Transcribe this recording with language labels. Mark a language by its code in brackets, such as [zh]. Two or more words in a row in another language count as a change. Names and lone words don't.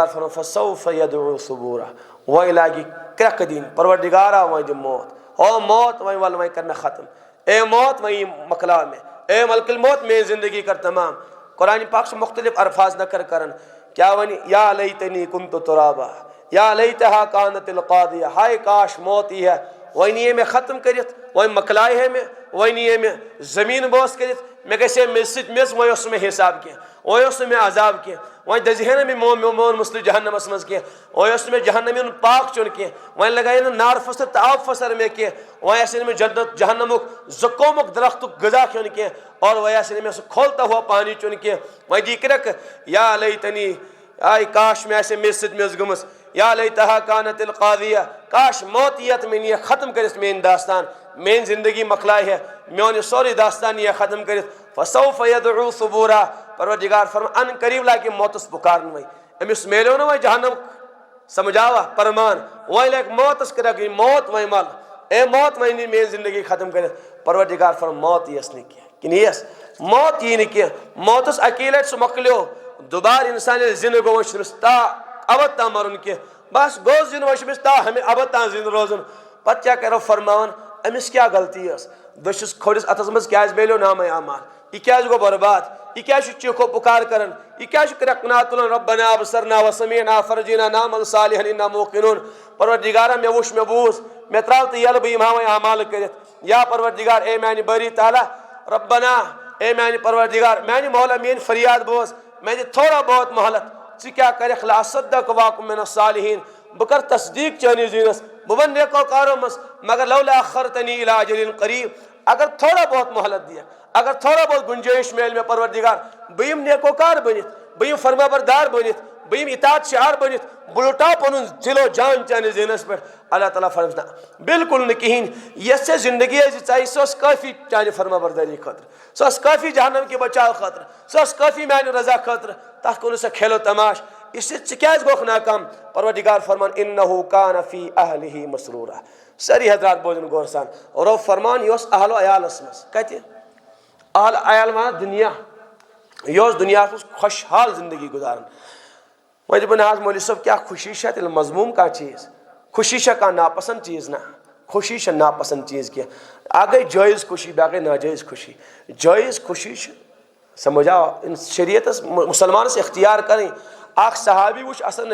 [ks] فرمان [ar] فسوف یدعو ثبورا [ks] وۄنۍ لاگہِ کرٛٮ۪کہٕ دِنۍ پروردگارا وۄنۍ دِ موت او موت وۄنۍ ول وۄنۍ کر مےٚ ختم اے موت وۄنۍ مۄکلاو مےٚ اے [ar] ملک الموت [ur] میری زندگی [ks] کر تمام [ur] قرآن پاک سے مختلف الفاظ نقل [ks] کرن کیا ونی [ar] یا لیتنی کنت ترابا یا لیتہا کانت القاضیہ [ur] ہائے کاش موت ہی [ks] ہے وۄنۍ نِیے مےٚ ختم کٔرِتھ وۄنۍ مۄکلایہِ ہے مےٚ وۄنۍ نِیے مےٚ زمیٖن بوس کٔرِتھ مےٚ گژھِ ہے میٚژِ سۭتۍ میٚژ وۄنۍ اوس نہٕ مےٚ حساب کینٛہہ وۄنۍ اوس نہٕ مےٚ عذاب کینٛہہ وۄنۍ دٔزِ ہے نہٕ مےٚ میون مسلہٕ جہنمس منٛز کینٛہہ وۄنۍ اوس نہٕ مےٚ جہنم یُن پاک چیوٚن کینٛہہ وۄنۍ لگایہِ نہٕ نار پھٕسر تہٕ آب پھٕسر مےٚ کینٛہہ وۄنۍ آسہِ نہٕ مےٚ جنت جہنمُک زقومُک درختُک غذا کھیوٚن کینٛہہ اور وۄنۍ آسہِ نہٕ مےٚ سُہ [ur] کھولتا ہوا پانی [ks] چیوٚن کینٛہہ وۄنۍ دی کرٛٮ۪کہٕ [ar] یا لیتنی [ks] آے کاش مےٚ آسہِ ہے میٚژِ سۭتۍ میٚژ گٔمٕژ [ar] یا لیتہا کانت القاضیہ [ks] کاش موت یی تہٕ مےٚ نِیہِ ختم کٔرِتھ میٲنۍ داستان میٲنۍ زندگی مۄکلایہِ ہے میون یہِ سورُے داستان یی ختم کٔرِتھ [ar] فسوف یدعو ثبورا [ks] پروردگار فرمان ان قریب لاگہِ موتس پکارن وۄنۍ أمِس میلیو نہٕ وۄنۍ جہنم سمجھاوا پرمان وۄنۍ لگہِ موتس کرے موت وۄنۍ مل اے موت وۄنۍ نی میٲنۍ زندگی ختم کٔرِتھ پروردگار فرمان موت یِیَس نہٕ کینٛہہ کِنہٕ یِیَس موت یی نہٕ کینٛہہ موتس اکی لٹہِ سُہ مۄکلیو دوبارٕ انسان ییٚلہِ زِندٕ گوٚو وۄنۍ چھُ تٔمِس ابد تام مرُن کینٛہہ بس گوٚو زِندٕ وۄنۍ چھُ أمِس ہمیں ابد تام زِندٕ روزُن پتہٕ کیٛاہ کرو فرماوان أمِس کیٛاہ غلطی ٲس دٔچھِس کھوٚڑِس اَتھس منٛز کیٛازِ میلیو نامے اعمال یہِ کیٛازِ گوٚو برباد یہِ کیٛازِ چھُ چیٖخو پُکار کران یہِ کیٛازِ چھُ کرٛٮ۪کہٕ تُلان [ar] ربنا ابصرنا وسمعنا فرجینا نعمل صالحا انا موقنون [ks] پروردگارا مےٚ وُچھ مےٚ بوٗز مےٚ ترٛاو تہٕ ییٚلہٕ بہٕ یِمہٕ ہا وۄنۍ اعمال کٔرِتھ یا پروردگار اے میانہِ بٲری تعالیٰ ربنا اے میانہِ پروردگار میانہِ مولا میٲنۍ فریاد بوز مےٚ دِ [ur] تھوڑا بہت [ks] مہلت ژٕ کیٛاہ کَرکھ [ar] لاصدق واکُم من الصالحین [ks] بہٕ کر تصدیٖق چٲنِس دیٖنس بہٕ وَنہٕ نیکو کارو منٛز مگر [ar] لولا اخرتنی الی اجل قریب [ks] اگر [ur] تھوڑا بہت [ks] مہلت دِیکھ اگر [ur] تھوڑا بہت [ks] گنجٲیش میلہِ مےٚ پروردگار بہٕ یِمہٕ نیکو کار بٔنِتھ بہٕ یِمہٕ فرما بردار بٔنِتھ بہٕ یِمہٕ اطاعت شعار بٔنِتھ بہٕ لُٹاو پنُن دِلو جان چٲنِس دیٖنس پٮ۪ٹھ اللہ تعالیٰ فرماوس نہ بالکل نہٕ کِہیٖنۍ یۄس ژےٚ زندگی ٲسۍ ژےٚ سۄ ٲس کٲفی چانہِ فرما بردٲری خٲطرٕ سۄ ٲس کٲفی جہنم کہِ بچاو خٲطرٕ سۄ ٲس کٲفی میانہِ رضا خٲطرٕ تتھ کوٚرُتھ سۄ کھیلو تماش [ur] اس لیے [ks] ژٕ کیٛازِ گوکھ ناکام پروردگار فرمان [ar] انہ کان فی اہلہ مسرورا [ks] سٲری حضرات بوزن غور سان رۄب فرمان یہِ اوس اہل و عیالس منٛز کتہِ اہل عیال ونان دُنیا یہِ اوس دُنیاہس منٛز خۄشحال زندگی گُزاران وۄنۍ دِپہٕ نہ حظ مولوی صٲب کیٛاہ خوشی چھےٚ تیٚلہِ مضموٗم کانٛہہ چیٖز خوشی چھےٚ کانٛہہ ناپسنٛد چیٖز نہ خوشی چھےٚ ناپسنٛد چیٖز کینٛہہ اکھ گٔے جٲیز خوشی بیٛاکھ گٔے ناجٲیز خوشی جٲیز خوشی چھِ سمجھ آو شریعتس مسلمانس اختیار کرٕنۍ اکھ صحابی وٕچھ اصل